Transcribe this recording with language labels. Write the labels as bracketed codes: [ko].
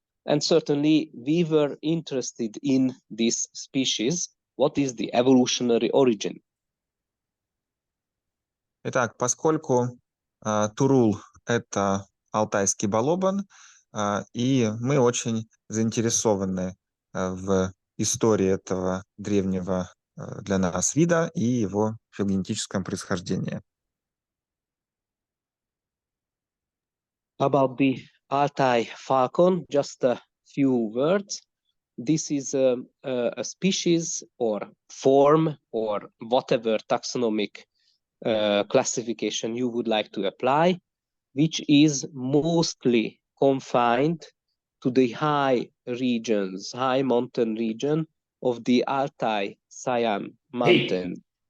[en] And certainly we were interested in this species. What is the evolutionary origin? [ru] Итак, поскольку турул – это алтайский балобан, и мы очень заинтересованы в истории этого древнего для нас вида и его филогенетическом происхождении. [en] About the Altai falcon, just a few words. This is a species or form or whatever taxonomic classification you would like to apply, which is mostly confined to the high regions, high mountain region of the Altai Sayan mountain.